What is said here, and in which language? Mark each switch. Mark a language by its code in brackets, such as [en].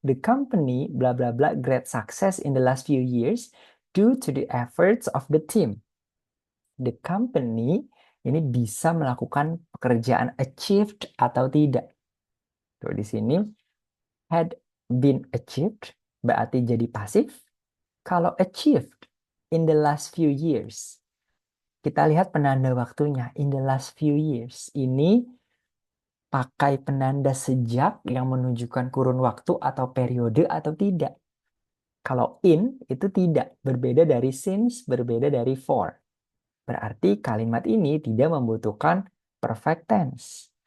[en] The company bla bla bla great success in the last few years due to the efforts of the team. The company [id] ini bisa melakukan pekerjaan achieved atau tidak. Tuh di sini [en] had been achieved [id] berarti jadi pasif. Kalau [en] achieved in the last few years, [id] kita lihat penanda waktunya [en] in the last few years. [id] Ini pakai penanda sejak yang menunjukkan kurun waktu atau periode atau tidak. Kalau in itu tidak, berbeda dari since, berbeda dari for. Berarti kalimat ini tidak membutuhkan perfect tense.